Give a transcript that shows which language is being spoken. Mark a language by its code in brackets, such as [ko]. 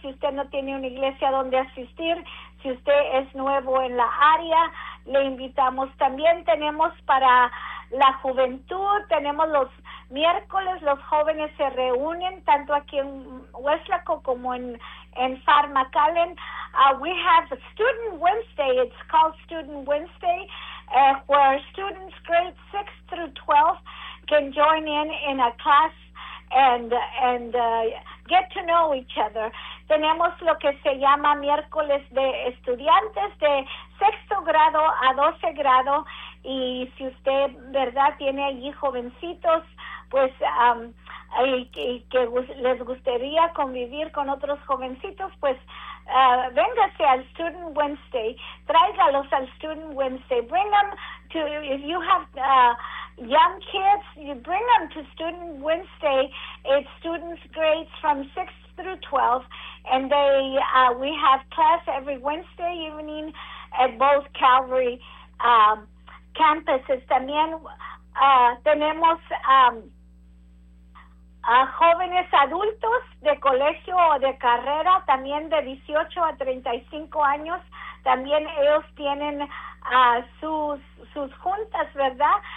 [es] Si usted no tiene una iglesia donde asistir, si usted es nuevo en la área, le invitamos. También tenemos para la juventud, tenemos los miércoles, los jóvenes se reúnen tanto aquí en Weslaco como en Far McAllen. [en] We have a Student Wednesday. It's called Student Wednesday, where students grade 6 through 12 can join in a class and get to know each other. [es] Tenemos lo que se llama miércoles de estudiantes de sexto grado a 12 grado. Y si usted, ¿verdad?, tiene allí jovencitos, pues que les gustaría convivir con otros jovencitos, pues véngase al Student Wednesday. Tráigalos al Student Wednesday. [en] Bring them to, if you have young kids, you bring them to Student Wednesday. It's students grades from 6 through 12. And they we have class every Wednesday evening at both Calvary campuses. [es] También tenemos a jóvenes adultos de colegio o de carrera, también de 18 a 35 años, también ellos tienen sus juntas, ¿verdad?